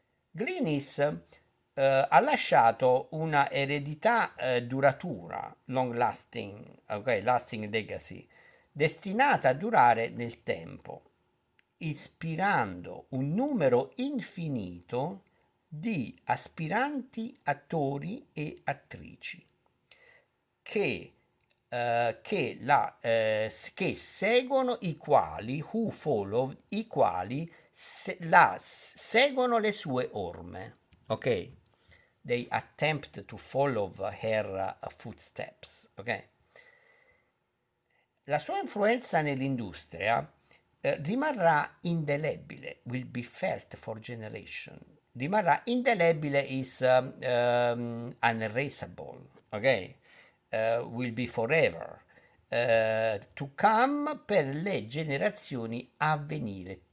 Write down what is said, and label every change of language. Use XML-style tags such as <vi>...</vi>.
<it>Glynis ha lasciato una eredità duratura,</it> <en>long lasting, ok, lasting legacy,</en> <it>destinata a durare nel tempo, ispirando un numero infinito di aspiranti attori e attrici che, che seguono i quali,</it> <en>who follow,</en> <it>i quali seguono le sue orme. Ok?</it> <en>They attempt to follow her footsteps. Ok?</en> <it>La sua influenza nell'industria rimarrà indelebile,</it> <en>will be felt for generation.</en> <it>Rimarrà indelebile</it> <en>is unerasable, ok? Will be forever. To come</en> <it>per le generazioni a venire.</it>